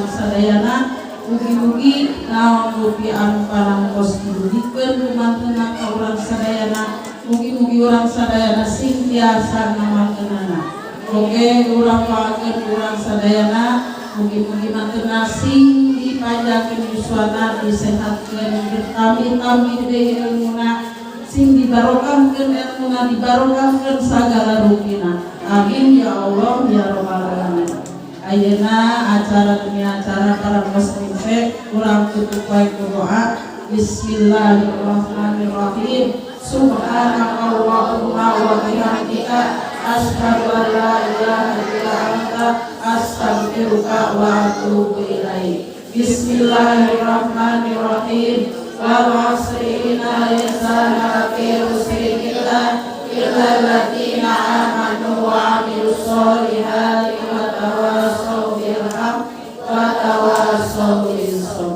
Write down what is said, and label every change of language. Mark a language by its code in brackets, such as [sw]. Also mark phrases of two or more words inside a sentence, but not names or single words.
[su] sadayana mugi-mugi naon rupi anu parantos dibudikeun lumanteuna ka urang sadayana mugi-mugi urang sadayana sing tiasa ngamanteunana oge urang pangakeun urang sadayana mugi-mugi manteuna sing dipajakeun yuswana disehatkeun ditambih-tambih deui ilmuna sing dibarokahkeun ilmuna, dibarokahkeun sagala rukina. [ar] آمين يا الله يا رب العالمين. [su] Ayeuna acara demi acara para muslim urang tutup bae ku doa. [ar] بسم الله الرحمن الرحيم. سبحانك اللهم وبحمدك أشهد أن لا إله إلا أنت أستغفرك وأتوب إليك. بسم الله الرحمن الرحيم. والعصر إن الإنسان لفي خسر إلا الذين آمنوا وعملوا الصالحات وتواصوا بالحق وتواصوا بالصبر.